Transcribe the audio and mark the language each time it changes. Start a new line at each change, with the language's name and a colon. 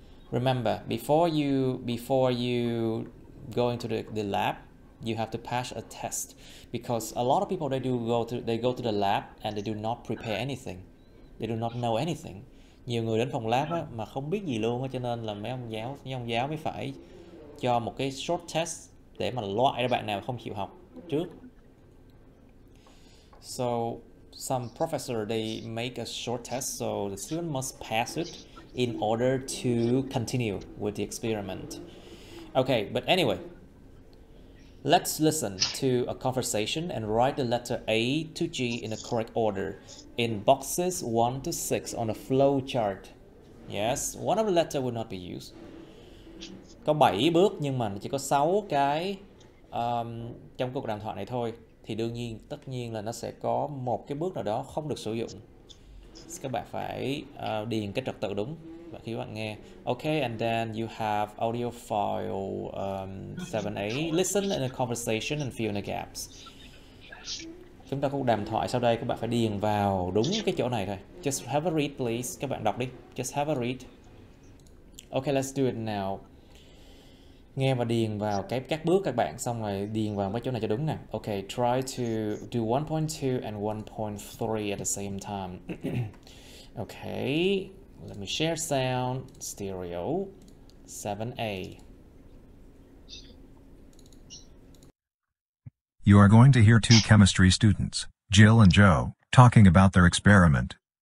English: Remember, before you go into the lab, you have to pass a test, because a lot of people they go to the lab and they do not prepare anything. They do not know anything.
Vietnamese: Nhiều người đến phòng lab á, mà không biết gì luôn á, cho nên là mấy ông giáo mới phải cho một cái short test để mà loại ra bạn nào không chịu học trước.
English: So some professor they make a short test, so the student must pass it in order to continue with the experiment. Okay, but anyway, let's listen to a conversation and write the letter A to G in the correct order in boxes 1 to 6 on a flow chart. Yes, one of the letter will not be used.
Vietnamese: Có 7 bước nhưng mà chỉ có 6 cái trong cuộc đàm thoại này thôi. Thì tất nhiên là nó sẽ có một cái bước nào đó không được sử dụng. Các bạn phải điền cái trật tự đúng và khi các bạn nghe.
English: Okay, and then you have audio file 7A. Listen in a conversation and fill in the gaps.
Vietnamese: Chúng ta có đàm thoại sau đây, các bạn phải điền vào đúng cái chỗ này thôi.
English: Just have a read please.
Vietnamese: Các bạn đọc đi.
English: Just have a read. Okay, let's do it now.
Vietnamese: Nghe và điền vào các bước các bạn, xong rồi điền vào mấy chỗ này cho đúng nè.
English: Okay, try to do 1.2 and 1.3 at the same time. Okay, let me share sound, stereo, 7A. You are going to hear 2 chemistry students, Jill and Joe, talking about their experiment.